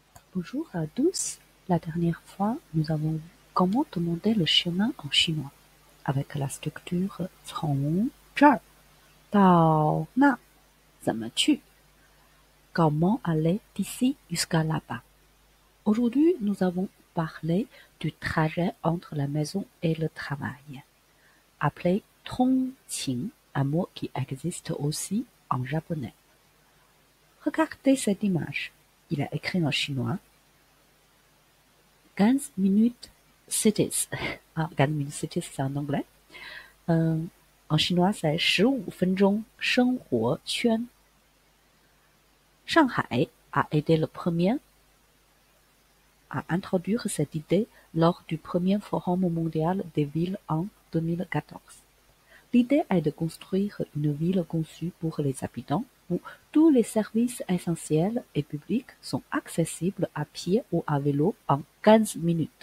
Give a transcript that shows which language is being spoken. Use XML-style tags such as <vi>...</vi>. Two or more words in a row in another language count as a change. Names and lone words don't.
<fr>Bonjour à tous. La dernière fois, nous avons vu comment demander le chemin en chinois avec la structure</fr> <zh>从这儿到那怎么去</zh> <fr>Comment aller d'ici jusqu'à là-bas. Aujourd'hui, nous avons parlé du trajet entre la maison et le travail, appelé 通勤, un mot qui existe aussi en japonais. Regardez cette image. Il est écrit en chinois 15</fr> <en>minutes cities. 15 minutes cities,</en> <fr>c'est en anglais. En chinois, c'est 15</fr> <zh>分钟生活圈.</zh> <fr>Shanghai a été le premier à introduire cette idée lors du premier Forum mondial des villes en 2014. L'idée est de construire une ville conçue pour les habitants où tous les services essentiels et publics sont accessibles à pied ou à vélo en 15 minutes.</fr>